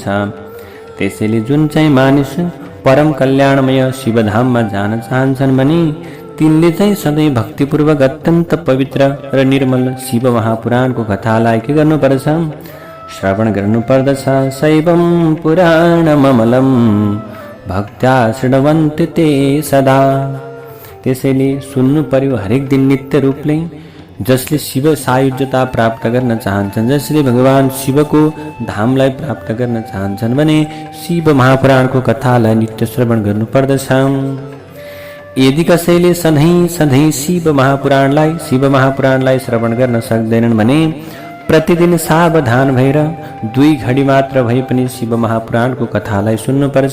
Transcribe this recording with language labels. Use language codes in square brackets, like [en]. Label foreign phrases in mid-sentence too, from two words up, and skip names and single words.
[ne] त्यसैले जुन चाहिँ मानिस परम कल्याणमय शिवधाममा जान चाहन्छन् भने तिनले चाहिँ सधैँ भक्तिपूर्वक अत्यन्त पवित्र र निर्मल शिव महापुराणको कथालाई के गर्नुपर्छ, श्रवण गर्नुपर्दछ। [sa] शैवं पुराणममलं भक्त्या शृण्वन्ति ते सदा। [ne] त्यसैले सुन्नु पर्यो हरेक दिन नित्य रूपले। जसले शिव सायुज्यता प्राप्त गर्न चाहन्छन्, जसले भगवान शिवको धामलाई प्राप्त गर्न चाहन्छन् भने शिव महापुराणको कथालाई नित्य श्रवण गर्नुपर्दछ। यदि कसैले सधैँ शिव महापुराणलाई श्रवण गर्न सक्दैनन् भने प्रतिदिन सावधान भएर 2 घडी मात्र भए पनि शिव महापुराणको कथालाई सुन्नुपर्छ।